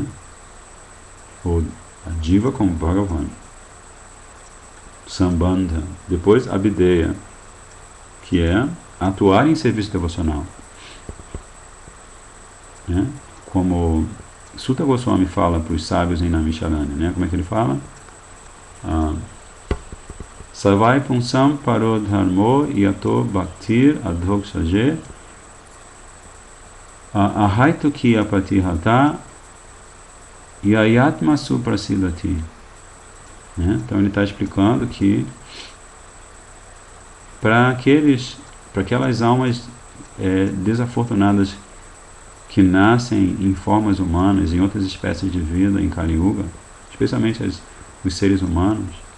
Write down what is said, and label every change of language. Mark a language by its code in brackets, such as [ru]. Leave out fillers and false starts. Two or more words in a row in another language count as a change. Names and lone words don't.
[pt] Ou a Jiva com Bhagavan. Sambandha. Depois Abhideya, que é atuar em serviço devocional, né? Como Sutta Goswami fala para os sábios em Naimisharanya, né? Como é que ele fala? [sa] Savai punsam parodharmo yato bhaktir adhoksaje ahaitu ki apatihata yayatma suprasidati. [pt] Né? Então ele está explicando que para aquelas almas desafortunadas que nascem em formas humanas, em outras espécies de vida, em Kali Yuga, especialmente os seres humanos,